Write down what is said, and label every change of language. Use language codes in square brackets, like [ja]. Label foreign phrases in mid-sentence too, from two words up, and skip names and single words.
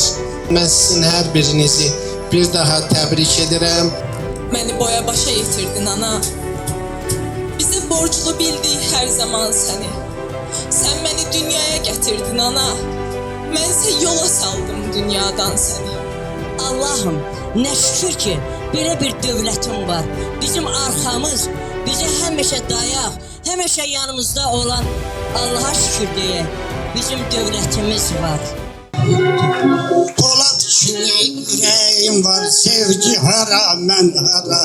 [az] Mən sizin hər birinizi bir daha təbrik edirəm. Məni boya başa yetirdin ana. Bizə borclu bildik hər zaman səni. Sən məni dünyaya gətirdin ana. Mənsə yola saldım dünyadan səni. [tr] Allah'ım ne şükür ki böyle bir devletim var. Bizim arkamız, bize həmişə dayak, həmişə yanımızda olan Allah'a şükür diye bizim devletimiz var. [az] Polat içine yüreğim var, sevgi hara, mən hara.